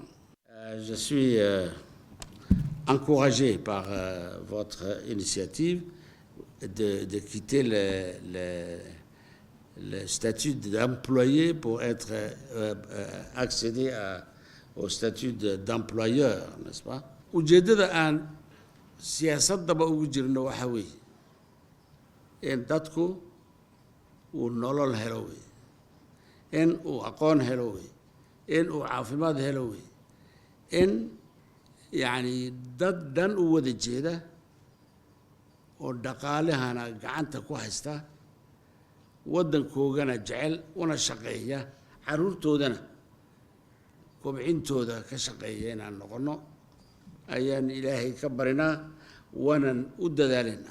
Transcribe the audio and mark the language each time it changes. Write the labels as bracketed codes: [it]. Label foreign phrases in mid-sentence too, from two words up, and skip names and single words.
[fr] Je suis encouragé par votre initiative de quitter le statut d'employé pour accéder au statut d'employeur, n'est-ce pas? [so] Ujeedada aan siyaasadaba ugu jirno waxa weeye in dadku uu nolol helo wey, in uu aqoon helo wey, in uu caafimaad helo wey, in yani dad dhan u wada jeeda oo dhaqaalahana gacanta ku haysta waddankoogana jecel una shaqeeya caruurtoodana kobcintooda ka shaqeeya inaan noqono ayaan ilaahay ka barinaa waanan u dadaalaynaa.